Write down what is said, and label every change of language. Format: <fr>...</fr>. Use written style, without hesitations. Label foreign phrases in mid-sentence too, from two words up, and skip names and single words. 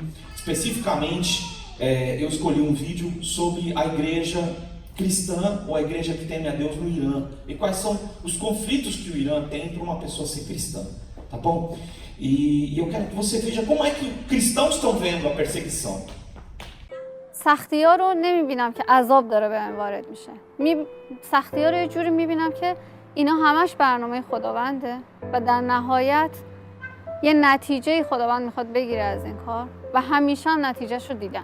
<pt>Especificamente, eu escolhi um vídeo sobre a igreja cristã ou a igreja que teme a Deus no Irã e quais são os conflitos que o Irã tem para uma pessoa ser cristã, tá bom? E eu quero que você veja como é que cristãos estão vendo a perseguição.</pt> <fa>سختی‌ها رو نمی‌بینم که عذاب داره به من وارد میشه. سختی‌ها رو یه جوری می‌بینم که اینا همش برنامه خداونده و در نهایت یه نتیجه خداوند میخواد بگیره از این کار و همیشه هم نتیجهش رو دیدم.</fa>